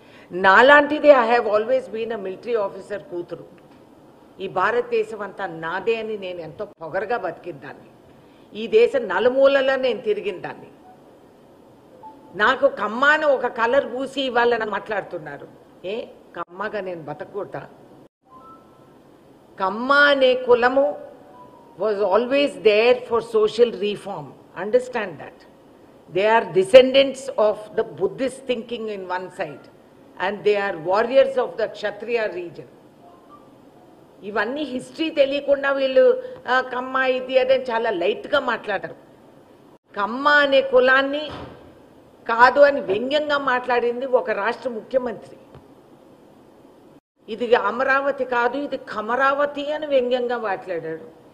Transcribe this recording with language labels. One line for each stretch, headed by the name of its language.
English: నాలాంటిదే I have always been a military officer కూతురు.
Telugu: ఈ భారతదేశం అంతా నాదే అని నేను ఎంతో పొగరగా బతికిందాన్ని. ఈ దేశం నలుమూలలో నేను తిరిగిందాన్ని. నాకు కమ్మ అని ఒక కలర్ పూసి ఇవాళ మాట్లాడుతున్నారు. కమ్మగా నేను బతకూడదా? కమ్మ అనే కులము
English: was always there for social reform. Understand that. They are descendants of the Buddhist thinking in one side and they are warriors of the Kshatriya region.
Telugu: ఇవన్నీ హిస్టరీ తెలియకుండా వీళ్ళు కమ్మ ఇది అదే చాలా లైట్గా మాట్లాడరు. కమ్మ అనే కులాన్ని కాదు అని వ్యంగ్యంగా మాట్లాడింది ఒక రాష్ట్ర ముఖ్యమంత్రి. ఇది అమరావతి కాదు, ఇది కమరావతి అని వ్యంగ్యంగా మాట్లాడాడు.